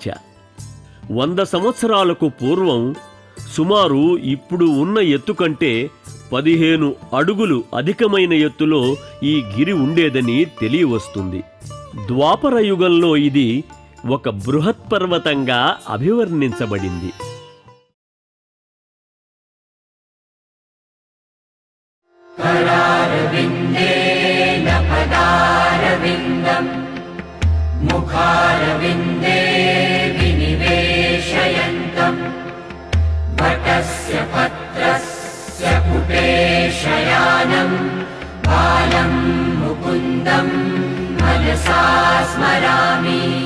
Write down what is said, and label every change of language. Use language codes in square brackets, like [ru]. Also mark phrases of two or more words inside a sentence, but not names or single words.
[te] 100 సంవత్సరాలకు పూర్వం సుమారు ఇప్పుడు ఉన్న ఎత్తు కంటే 15 అడుగులు అధికమైన ఎత్తులో ఈ గిరి ఉండేదని తెలియవస్తుంది. ద్వాపర యుగంలో ఇది ఒక బృహత్పర్వతంగా అభివర్ణించబడింది. [sa] मुखारविन्दे विनिवेशयन्तं वटस्य पत्रस्य पुटे शयानं बालं मुकुन्दं मनसा स्मरामि.